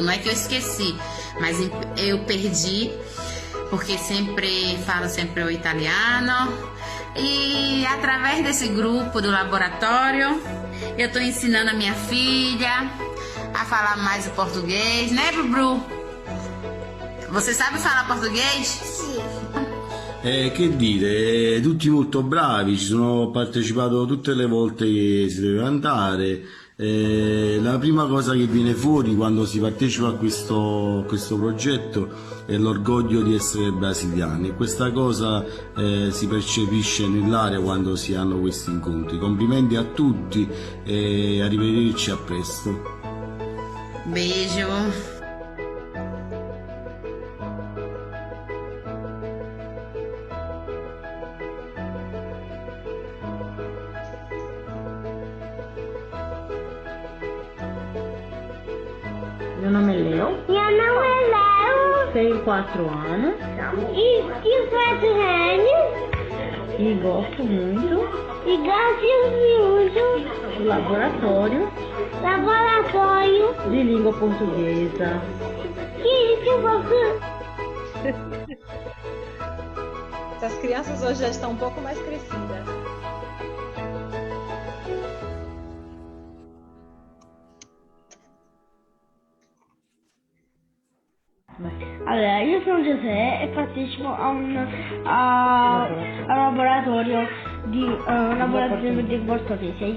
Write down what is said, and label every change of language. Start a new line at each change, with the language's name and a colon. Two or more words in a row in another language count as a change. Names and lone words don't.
Portuguese: Não é que eu esqueci, mas eu perdi, porque falo sempre o italiano. E através desse grupo do laboratório, eu estou ensinando a minha filha a falar mais o português, né, Bru? Você sabe falar português?
Italian: Sì. Che dire, tutti molto bravi, ci sono partecipato tutte le volte che si deve andare. La prima cosa che viene fuori quando si partecipa a questo progetto è l'orgoglio di essere brasiliani, e questa cosa si percepisce nell'area quando si hanno questi incontri. Complimenti a tutti e arrivederci, a presto.
Portuguese: Beijo. Meu nome é Léo. Meu nome é Léo. Tenho 4 anos. E 4 anos. E gosto muito. E gosto muito. Do laboratório. De língua portuguesa. Essas crianças hoje já estão um pouco mais crescidas.
Italian: Allora, io sono Giuseppe e partecipo a un laboratorio di portoghese.